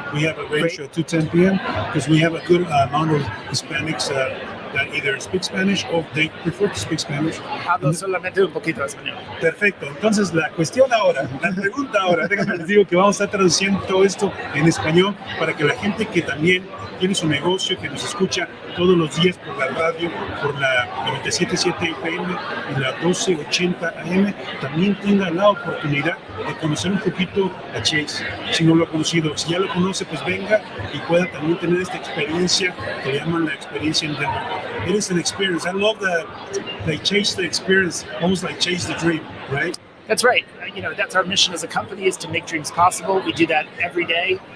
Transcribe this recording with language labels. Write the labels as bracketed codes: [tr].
[en] We have a ratio to 10 p.m. because we have a good amount of Hispanics that either speak Spanish or they prefer to speak Spanish. [es] Hablo solamente un poquito de español. Perfecto. Entonces, la pregunta ahora, déjenme les digo que vamos a estar traduciendo todo esto en español para que la gente que también tiene su negocio, que nos escucha todos los días por la radio, por la 97.7 FM y la 1280 AM, también tenga la oportunidad de conocer un poquito a Chase, si no lo ha conocido. Si ya lo conoce, pues venga y pueda también tener esta experiencia que le llaman la experiencia en Denver. [en] It is an experience. I love that they chase the experience, almost like chase the dream, right? That's right. That's our mission as a company, is to make dreams possible. We do that every day.